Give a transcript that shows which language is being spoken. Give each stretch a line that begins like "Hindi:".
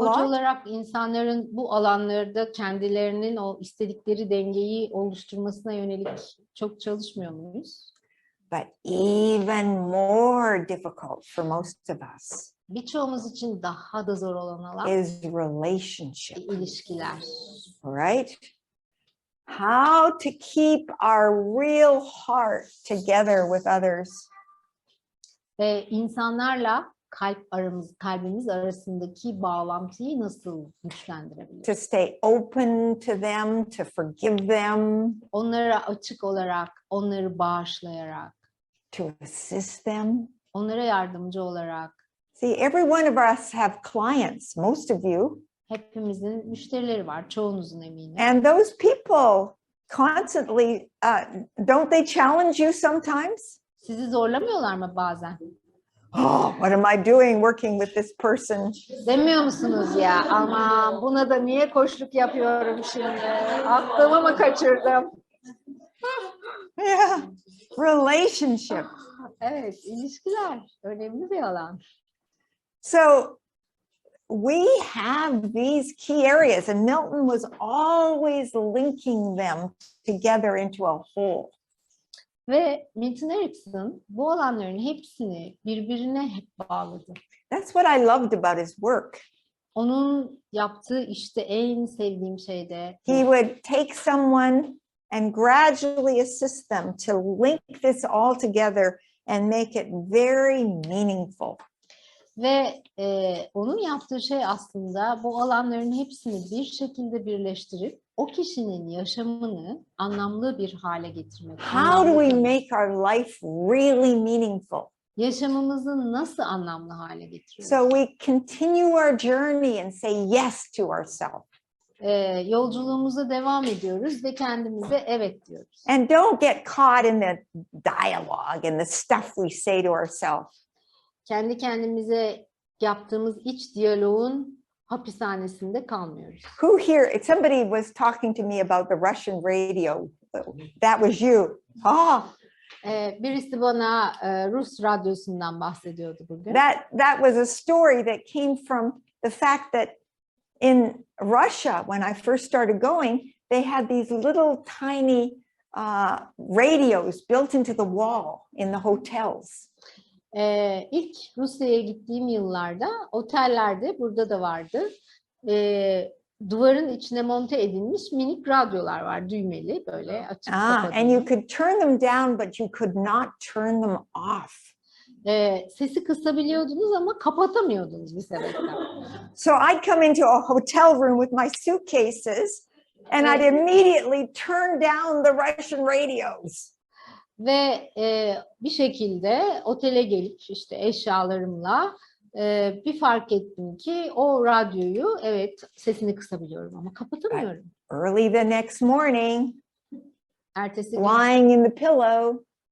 Turkish: Koç
English: lot?
Turkish: olarak insanların bu alanlarda kendilerinin o istedikleri dengeyi oluşturmasına yönelik çok çalışmıyor muyuz?
English: But even more difficult for most of us
Turkish: Birçoğumuz için daha da zor olan alan
English: is relationship,
Turkish: ilişkiler.
English: right? How to keep our real heart together with others.
Turkish: Ve insanlarla kalbimiz arasındaki bağlantıyı nasıl güçlendirebiliriz?
English: To stay open to them, to forgive them,
Turkish: Onlara açık olarak, onları bağışlayarak,
English: to assist them.
Turkish: onlara yardımcı olarak.
English: See, every one of us have clients, most of you.
Turkish: Hepimizin müşterileri var, çoğunuzun eminim.
English: And those people constantly, don't they challenge you sometimes?
Turkish: Sizi zorlamıyorlar mı bazen?
English: Oh, what am I doing working with this person?
Turkish: Demiyor musunuz ya? Aman buna da niye koçluk yapıyorum şimdi? Aklımı mı kaçırdım?
English: Yeah. Relationship.
Turkish: Evet, ilişkiler önemli bir alan.
English: So we have these key areas, and Milton was always linking them together into a whole.
Turkish: Ve Milton Erickson bu alanların hepsini birbirine hep bağladı.
English: That's what I loved about his work.
Turkish: Onun yaptığı işte en sevdiğim şey de
English: He would take someone and gradually assist them to link this all together and make it very meaningful.
Turkish: ve onun yaptığı şey aslında bu alanların hepsini bir şekilde birleştirip o kişinin yaşamını anlamlı bir hale getirmek.
English: How do we make our life really meaningful?
Turkish: Yaşamımızı nasıl anlamlı hale getiriyoruz?
English: So we continue our journey and say yes to ourselves.
Turkish: Yolculuğumuza devam ediyoruz ve kendimize evet diyoruz.
English: And don't get caught in the dialogue and the stuff we say to ourselves.
Turkish: Kendi kendimize yaptığımız iç diyaloğun hapishanesinde kalmıyoruz.
English: Who here, somebody was talking to me about the Russian radio. That was you. Ah,
Turkish: Birisi bana Rus radyosundan bahsediyordu bugün.
English: that was a story that came from the fact that in Russia, when I first started going, they had these little tiny radios built into the wall in the hotels.
Turkish: İlk Rusya'ya gittiğim yıllarda otellerde, burada da vardı, duvarın içine monte edilmiş minik radyolar var, düğmeli böyle açıp
English: And you could turn them down, but you could not turn them off.
Turkish: Sesi kısabiliyordunuz ama kapatamıyordunuz bir sebepten.
English: So I'd come into a hotel room with my suitcases, and I'd immediately turn down the Russian radios.
Turkish: Ve bir şekilde otele gelip işte eşyalarımla bir fark ettim ki o radyoyu evet sesini kısabiliyorum ama kapatamıyorum.
English: Early the next morning,
Turkish: Ertesi gün
English: lying in the pillow,